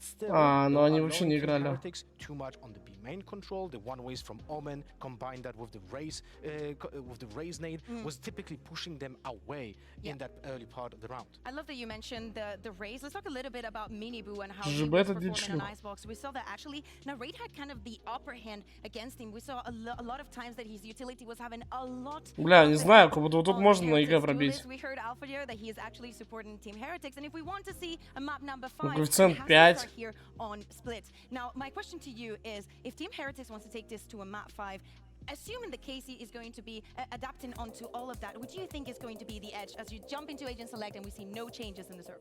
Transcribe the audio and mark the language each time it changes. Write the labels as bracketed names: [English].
[Russian] А, но они вообще не играли. [English] Main control, the one ways from Omen, combine that with the raise nade, was typically pushing them away in that early part of the round. I love that you mentioned the raise. Let's talk a little bit about Mini-Boo and how he was performing in an icebox. We saw that actually Narrate had kind of the upper hand against him. We saw a lot of times that his utility was having a lot. [Russian] Бля, не знаю, как будто вот тут можно на ЕГЭ пробить. [English] We heard Alpha here that he is actually supporting Team Heretics, and if we want to see a map number 5, [Russian] коэффициент 5. [English] Here on Split. Now, my question to you is, if Team Heretics wants to take this to a map 5, assuming that Casey is going to be adapting onto all of that, what do you think is going to be the edge as you jump into Agent Select and we see no changes in the server?